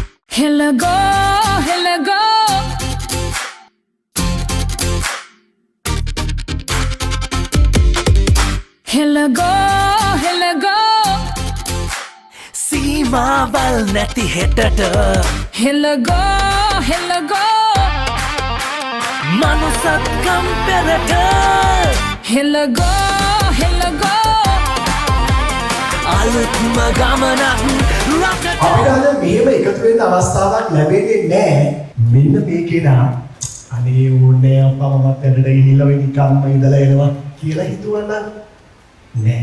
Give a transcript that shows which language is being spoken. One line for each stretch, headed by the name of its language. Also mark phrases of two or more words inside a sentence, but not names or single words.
Sinhala: Helago, helago. Helago, helago. සීමාවල් නැති හෙටට Helago, helago. මනුසත්කම් පෙරට Helago, helago. අලුත්ම ගමනක් රටට අපිට අද මෙහෙම එකතු වෙන්න අවස්ථාවක් ලැබෙන්නේ නැහැ. මෙන්න මේ කෙනා අනේ ඕනේ අප්පා මමත් වැඩට ගිහිල්ලා වෙ නිකම්ම ඉඳලා එනවා කියලා හිතුවනම් නෑ.